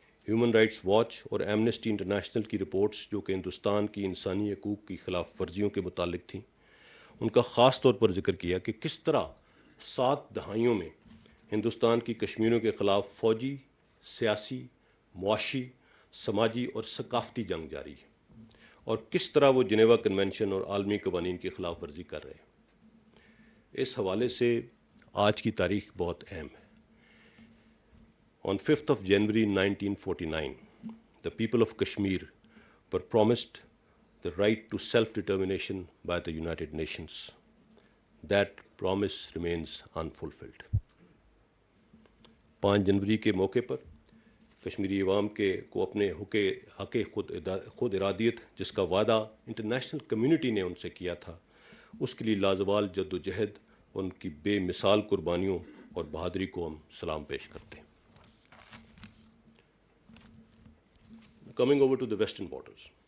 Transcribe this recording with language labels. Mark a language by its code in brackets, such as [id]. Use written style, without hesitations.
[ur] Human rights watch اور Amnesty international کی reports جو کہ ہندوستان کی انسانی حقوق کی خلاف ورزیوں کے متعلق تھیں، ان کا خاص طور پر ذکر کیا کہ کس طرح 7 دہائیوں میں ہندوستان کی کشمیریوں کے خلاف فوجی، سیاسی، معاشی، سماجی اور ثقافتی جنگ جاری ہے، اور کس طرح وہ جنیوا کنونشن اور عالمی قوانین کی خلاف ورزی کر رہے ہیں۔ اس حوالے سے آج کی تاریخ بہت اہم ہے۔ [en] On 5th of January 1949, the people of Kashmir were promised the right to self-determination by the United Nations. That promise remains unfulfilled. [ur] 5 جنوری کے موقع پر کشمیری عوام کو اپنے حق خود ارادیت جس کا وعدہ انٹرنیشنل کمیونٹی نے ان سے کیا تھا، اس کے لیے لازوال جد و جہد اور ان کی بے مثال قربانیوں اور بہادری کو ہم سلام پیش کرتے ہیں۔ [en] Coming over to the western borders.